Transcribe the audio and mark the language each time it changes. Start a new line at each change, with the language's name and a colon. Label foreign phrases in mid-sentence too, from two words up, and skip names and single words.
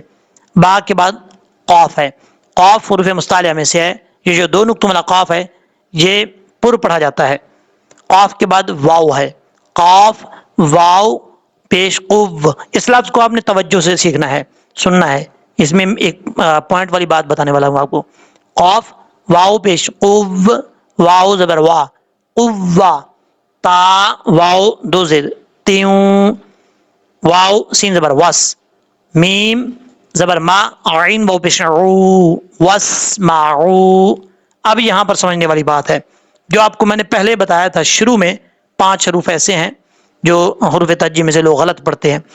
Urdu: با کے بعد قاف ہے, قاف حروف مستعلیہ میں سے ہے, یہ جو دو نقطوں والا قاف ہے یہ پر پڑھا جاتا ہے. قاف کے بعد واو ہے, قاف واو پیش قو. اس لفظ کو آپ نے توجہ سے سیکھنا ہے, سننا ہے. اس میں ایک پوائنٹ والی بات بتانے والا ہوں آپ کو. قاف واو پیش قو, واو زبر وا, قوا. تا واو دو زیر تیوں, واو سین زبر وس, میم زبر ما, عین واو پیش عو, واسمعوا. اب یہاں پر سمجھنے والی بات ہے, جو آپ کو میں نے پہلے بتایا تھا شروع میں 5 حروف ایسے ہیں جو حروف ترجیح میں سے لوگ غلط پڑھتے ہیں.